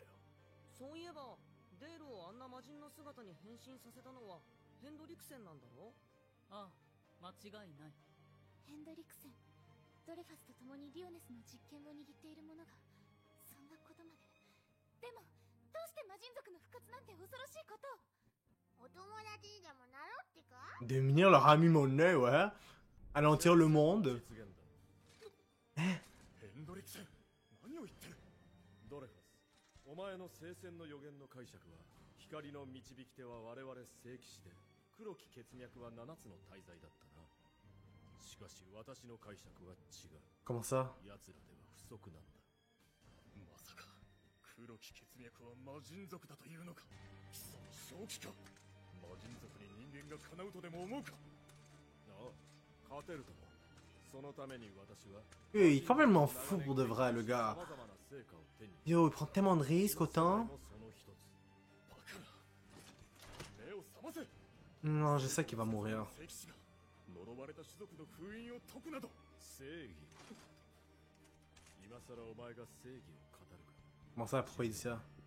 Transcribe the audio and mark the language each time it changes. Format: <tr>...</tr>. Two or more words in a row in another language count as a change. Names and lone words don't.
<ja>そういえばデールをあんな魔人の姿に変身させたのはヘンドリクセンなんだろ？ああ間違いないヘンドリクセン、ドレファスと共にリオネスの実権を握っている者がそんなことまで。でもどうして魔人族の復活なんて恐ろしいことを。お友達にでもなろうってか？</ja> <fr>Devenir leur ami monnaie, ouais. Anéantir le monde.</fr> <ja>実現だ。ヘンドリクセン、何を言ってる。ドレファス、お前の聖戦の予言の解釈は、光の導き手は我々聖騎士で、黒き血脈は7つの大罪だったな。しかし私の解釈は違う。</ja> <fr>Comment ça?</fr> <ja>奴らでは不足なんだ。まさか黒き血脈は魔人族だというのか。その正気か。魔人族に人間が叶うとでも思うか。ああ、勝てるとも。そのために私は。</ja> <fr>Il est complètement fou pour de vrai, le gars. Yo, il prend tellement de risques autant. Non, je sais qu'il va mourir. Comment ça, pourquoi il dit ça?</fr>